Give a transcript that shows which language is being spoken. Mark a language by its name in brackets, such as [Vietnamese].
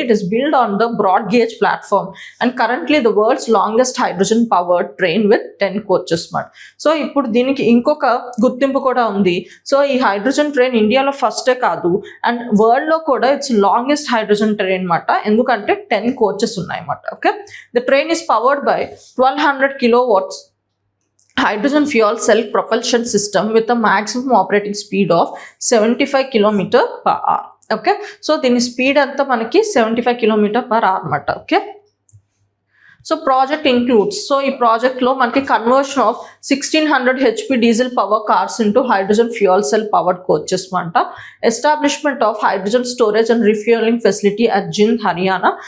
[English] It is build on the broad gauge platform and currently the world's longest hydrogen powered train with 10 coaches మాట. [Telugu] So ఇప్పుడు దీనికి ఇంకొక గుర్తింపు కూడా ఉంది. సో ఈ హైడ్రోజన్ ట్రైన్ ఇండియాలో ఫస్టే కాదు అండ్ వరల్డ్లో కూడా ఇట్స్ లాంగెస్ట్ హైడ్రోజన్ ట్రైన్ అనమాట, ఎందుకంటే 10 కోచెస్ ఉన్నాయన్నమాట. [English] Okay, the train is powered by 1200 kilowatts hydrogen fuel cell propulsion system with a maximum operating speed of 75 km/h. [Telugu] Okay, so దీని స్పీడ్ అంతా మనకి 75 km/h అన్నమాట. [English] okay, so project includes, [Telugu] so ఈ ప్రాజెక్ట్లో మనకి [English] Conversion of 1600 HP diesel power cars into hydrogen fuel cell powered coaches అంట, establishment of hydrogen storage and refuelling facility at Jind Haryana.